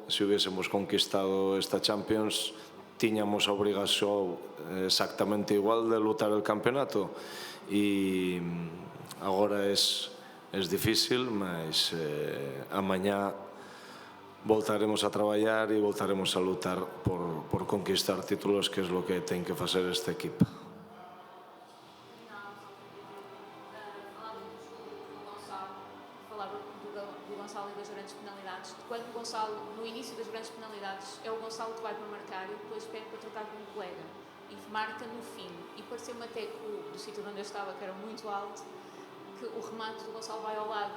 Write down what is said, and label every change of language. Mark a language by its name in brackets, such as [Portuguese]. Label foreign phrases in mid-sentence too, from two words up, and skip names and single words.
[Galician] Se hubiésemos conquistado esta Champions, tiñamos a obrigación exactamente igual de lutar el campeonato, e agora es difícil, mas amañá voltaremos a traballar e voltaremos a lutar por conquistar títulos, que é o que ten que facer esta equipa. [Portuguese] Gonçalo e das grandes penalidades. Quando o Gonçalo, no início das grandes penalidades, é o Gonçalo que vai para marcar e depois pede para trocar com um colega e marca no fim. E pareceu-me até que do sítio onde eu estava, que era muito alto, que o remate do Gonçalo vai ao lado.